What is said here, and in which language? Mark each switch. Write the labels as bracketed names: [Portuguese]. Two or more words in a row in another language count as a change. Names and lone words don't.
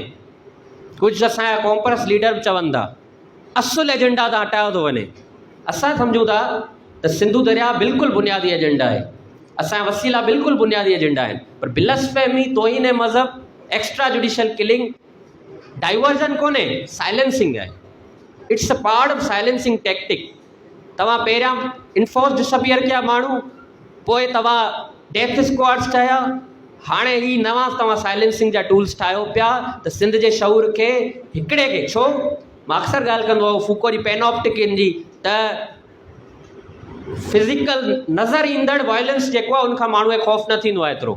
[Sindhi] कुझु असांजा कॉम्प्रेस लीडर बि चवनि था असुल एजेंडा तां हटायो थो वञे। असां सम्झूं था त सिंधु दरिया बिल्कुलु बुनियादी एजेंडा आहे, असांजा वसीला बिल्कुलु बुनियादी एजेंडा आहिनि, पर ब्लसफेमी तोहीन मज़हब [English] extra judicial killing diversion [Sindhi] कोन्हे, साइलेंसिंग आहे। [English] It's a part of silencing tactic. [Sindhi] तव्हां पहिरियां [English] enforce disappear [Sindhi] कया माण्हू, पोइ तव्हां [English] death squads [Sindhi] ठाहिया, हाणे ही नवां तव्हां साइलेंसिंग जा टूल्स ठाहियो पिया त सिंध जे शऊर खे हिकिड़े खे छो। मां अक्सर ॻाल्हि कंदो आहियां फूको जी पेनॉप्टिक जी त फिज़िकल नज़र ईंदड़ वायलेंस जेको आहे उनखां माण्हू खे ख़ौफ़ न थींदो आहे एतिरो।